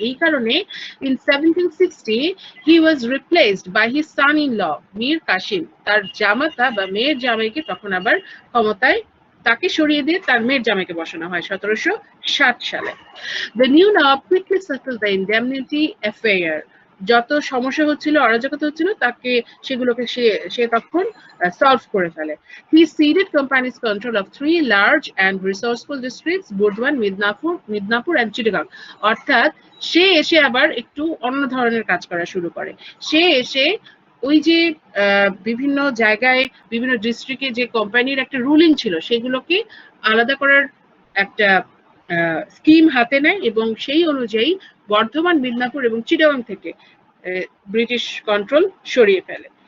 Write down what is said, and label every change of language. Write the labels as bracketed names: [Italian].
[Bangla] এই কারণে [English] in 1760 he was replaced by his son-in-law [Bangla] Mir Qasim, তার জামাতা বা মেয়ের জামাইকে তখন আবার ক্ষমতায়, তাকে সরিয়ে দিয়ে তার মেয়ের জামাইকে বসানো হয় 1760 সালে। [English] The new Nawab quickly settled the indemnity affair, [Bangla] যত সমস্যা হচ্ছিল, অরাজকতা হচ্ছিল, সেগুলোকে সে তখন সলভ করে ফেলে। [English] He ceded company's control of 3 large and resourceful districts, Burdwan, Midnapur and Chittagong. [Bangla] অর্থাৎ সে এসে আবার একটু অন্য ধরনের কাজ করা শুরু করে। সে এসে ওই যে বিভিন্ন জায়গায় বিভিন্ন ডিস্ট্রিক্টে যে কোম্পানির একটা রুলিং ছিল সেগুলোকে আলাদা করার একটা স্কিম হাতে নেয় এবং সেই অনুযায়ী বর্ধমান, মিদনাপুর এবং চিটাগাং থেকে ব্রিটিশ কন্ট্রোল সরিয়ে ফেলে।